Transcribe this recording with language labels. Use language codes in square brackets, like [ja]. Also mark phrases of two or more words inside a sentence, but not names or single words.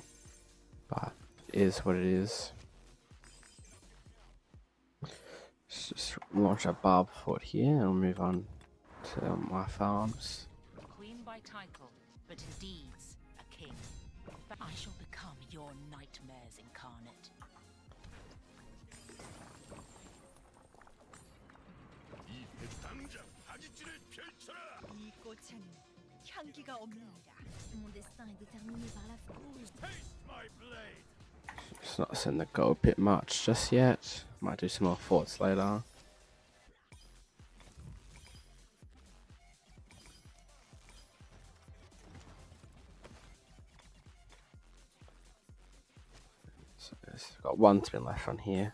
[en] But it is what it is. Let's just launch a barb fort here and we'll move on to my farms. Queen by title, but in deeds a king. I shall become your nightmares incarnate. [ko] 이 꽃은 향기가 없느니라. [fr] Mon destin est déterminé par la foudre. [en] Just not send the gold pit much just yet. Might do some more forts later. So I've got one spin left on here.